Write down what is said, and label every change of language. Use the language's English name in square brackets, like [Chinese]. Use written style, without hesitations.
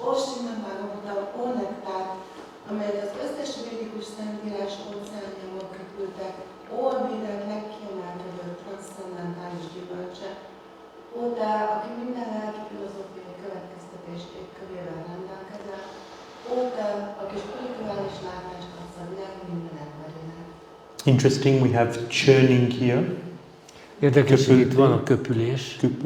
[Hungarian] Ó Śrīmad-Bhāgavatam, ó nektár, amelyet az összes védikus szentírás óceánjából köpültek, ó a védek legkiemelkedőbb transzcendentális gyümölcse, ó te, aki minden lelki filozófiai következtetés égkövével rendelkezel, ó te, aki spirituális látást adsz a világ minden emberének. [English] Interesting, we have churning here. [Hungarian] Érdekes, hogy itt van a köpülés.